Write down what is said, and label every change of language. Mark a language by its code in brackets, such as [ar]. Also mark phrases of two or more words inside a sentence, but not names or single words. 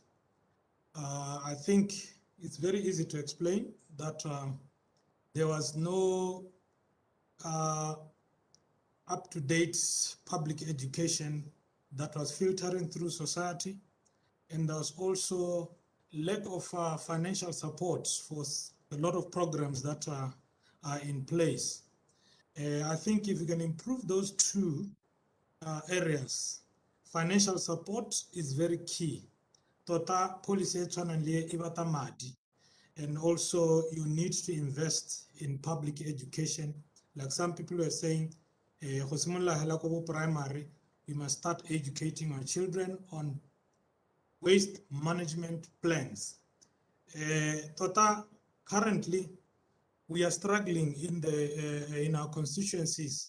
[en] I think it's very easy to explain that there was no up-to-date public education that was filtering through society, and there was also lack of financial support for a lot of programs that are in place. I think if we can improve those two areas, financial support is very key. [tn] Tota policy madi, [en] and also you need to invest in public education. Like some people are saying, primary, we must start educating our children on waste management plans. Tota, currently, we are struggling in our constituencies.